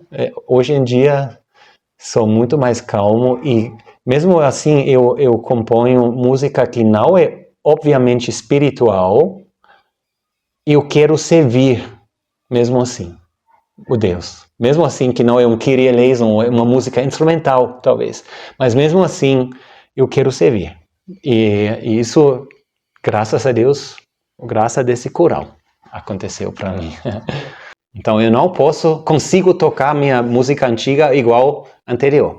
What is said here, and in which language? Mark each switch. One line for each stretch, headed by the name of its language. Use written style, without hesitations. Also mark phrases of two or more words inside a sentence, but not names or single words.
Portuguese: Hoje em dia, sou muito mais calmo e, mesmo assim, eu componho música que não é obviamente espiritual e eu quero servir, mesmo assim, o Deus. Mesmo assim, que não é um Kyrie eleison, é uma música instrumental, talvez. Mas mesmo assim, eu quero servir. E isso, graças a Deus, graças a desse coral, aconteceu para mim. Então eu não consigo tocar minha música antiga igual anterior.